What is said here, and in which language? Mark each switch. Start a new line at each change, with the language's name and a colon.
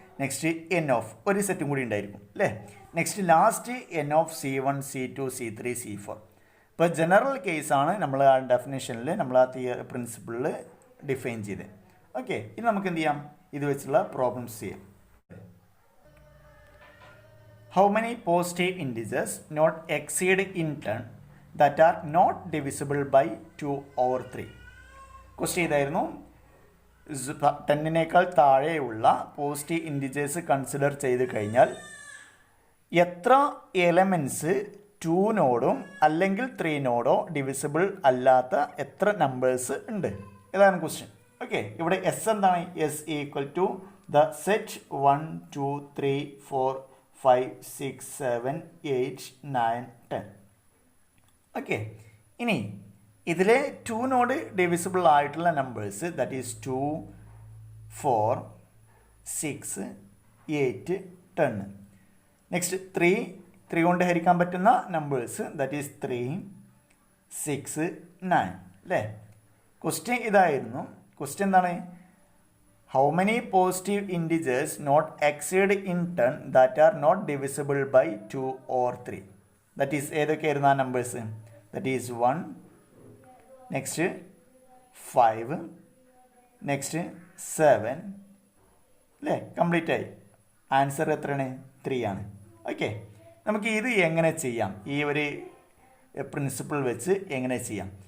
Malayalam: Next N of ഒരു സെറ്റും കൂടി ഉണ്ടായിരിക്കും അല്ലേ. Next last N of C one C to C three C four. ഇപ്പോൾ ജനറൽ കേസാണ് നമ്മൾ ആ ഡെഫിനേഷനിൽ നമ്മൾ ആ പ്രിൻസിപ്പിളിൽ ഡിഫൈൻ ചെയ്ത്. ഓക്കെ ഇനി നമുക്ക് എന്ത് ചെയ്യാം ഇത് വെച്ചുള്ള പ്രോബ്ലംസ് ചെയ്യാം.
English: How many positive integers not exceed in 10 that are not divisible by 2 over 3?
Malayalam: Question ഇതായിരുന്നു 10നേക്കാൾ താഴെയുള്ള പോസിറ്റീവ് ഇൻറ്റിജേഴ്സ് കൺസിഡർ ചെയ്ത് കഴിഞ്ഞാൽ എത്ര എലമെൻറ്റ്സ് 2നോടും അല്ലെങ്കിൽ 3നോടോ ഡിവിസിബിൾ അല്ലാത്ത എത്ര നമ്പേഴ്സ് ഉണ്ട് ഇതാണ് ക്വസ്റ്റ്യൻ. ഓക്കെ ഇവിടെ എസ് എന്താണ് S equal to the set 1 2 3 4 5 6 7 8 9 10. Okay ഇനി ഇതിലെ 2നോട് ഡിവിസിബിൾ ആയിട്ടുള്ള നമ്പേഴ്സ് ദാറ്റ് ഈസ് 2 4 6 8 10. നെക്സ്റ്റ് 3 കൊണ്ട് ഹരിക്കാൻ പറ്റുന്ന നമ്പേഴ്സ് ദാറ്റ് ഈസ് 3 6 9 അല്ലേ. ക്വസ്റ്റ്യൻ ഇതായിരുന്നു. ക്വസ്റ്റ്യൻ എന്താണ്
English: how many positive integers not exceed in 10 that are not divisible by 2 or 3.
Malayalam: that is ഏതൊക്കെയായിരുന്നു ആ numbers that is 1 next 5 next 7 അല്ലേ. കംപ്ലീറ്റ് ആയി. Answer എത്രയാണ് 3 ആണ്. ഓക്കെ നമുക്ക് ഇത് എങ്ങനെ ചെയ്യാം ഈ ഒരു പ്രിൻസിപ്പിൾ വെച്ച് എങ്ങനെ ചെയ്യാം.